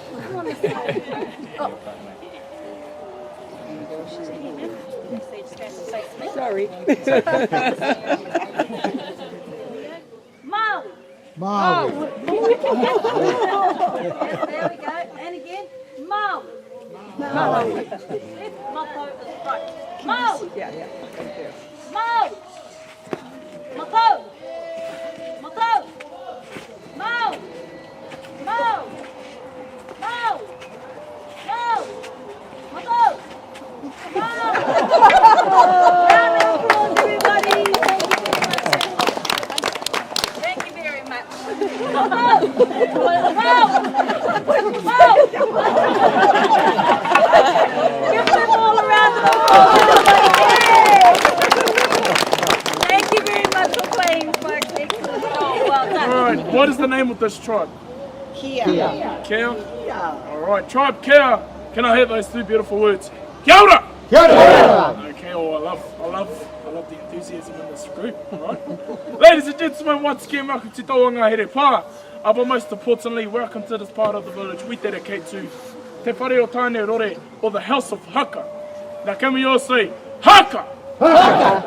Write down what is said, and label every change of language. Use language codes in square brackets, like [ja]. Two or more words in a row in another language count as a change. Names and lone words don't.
[en] Sorry. Mau! Mau! There we go. And again. Mau! Mau! Mapo is right. Mau! Yeah. [mi] Mau! Mapo! Mapo! Mau! Mau! Mau! Mau! Mapo! Mau! [en] Round of applause, everybody. Thank you very much. Mau! Mau! Mau! Give them all a round of applause, everybody. Thank you very much for playing, folks. Excellent job. Well done. All right, what is the name of this tribe? Kia. Kia? All right, tribe Kia. Can I hear those 2 beautiful words? [mi] Kia ora! Kia ora! [en] Okay, oh, I love the enthusiasm in this group, all right? Ladies and gentlemen, once again, welcome to Taonga Here Pa. But most importantly, welcome to this part of the village we dedicate to Te Whare o Tāne Rore, or the House of Haka. Now can we all say, Haka! Haka!